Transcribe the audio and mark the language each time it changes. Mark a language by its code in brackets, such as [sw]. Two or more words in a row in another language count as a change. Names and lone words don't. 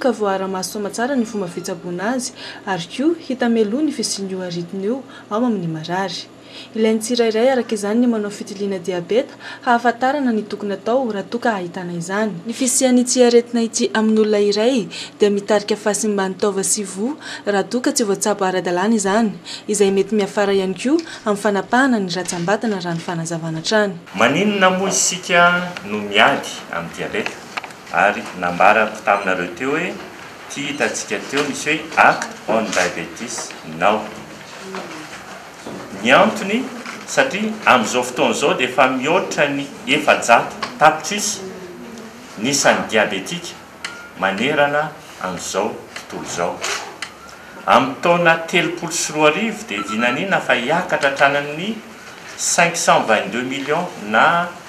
[mg] ka voara-maso somatsara ny fomba fitsaboana azy ary koa hita meloa ny fisian'io aretina io ao amin'ny marary ilain'ny tsirairay araka izany ny manao fitiliana diabeta hahafantarana ny tokony atao raha toa ahitana izany ny fisian'ity aretina ity amin'ny olona iray dia mitarika fahasimba nitaova sy voa raha toa tsy voatsabo ara-dalàna izany izay mety miafara ihany koa amin'ny fanapahana ny ratsambatana raha ny fanazavana hatrany maninona moa isika no miady amin'ny diabeta ary nambarako taminareo teo hoe ty hitantsika teo misy hoe [en] acte on diabetes now [mg] ny antony satria amin'izao fotoana izao dia efa mihoatra ny 400 tapitrisa nisan'ny diabetika manerana amin'izao tontolo izao amin'ny taona 34 dia dinanina fa hiakatra hatranan'ny 522 millions na